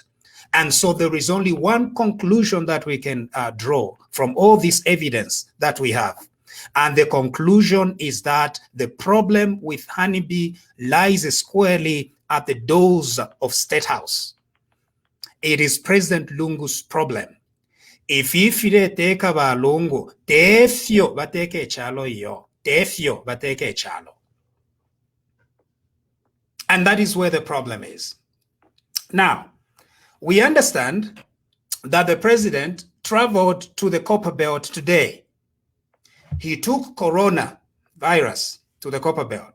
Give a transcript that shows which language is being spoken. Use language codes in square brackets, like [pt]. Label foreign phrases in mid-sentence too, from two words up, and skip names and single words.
[en] And so there is only one conclusion that we can draw from all this evidence that we have. And the conclusion is that the problem with Honeybee lies squarely at the doors of State House. It is President Lungu's problem. [bem] If ifire teka ba Lungu, tefyo bateke chalo yo, tefyo bateke chalo. [en] And that is where the problem is. Now, we understand that the president traveled to the Copperbelt today. He took coronavirus to the Copperbelt.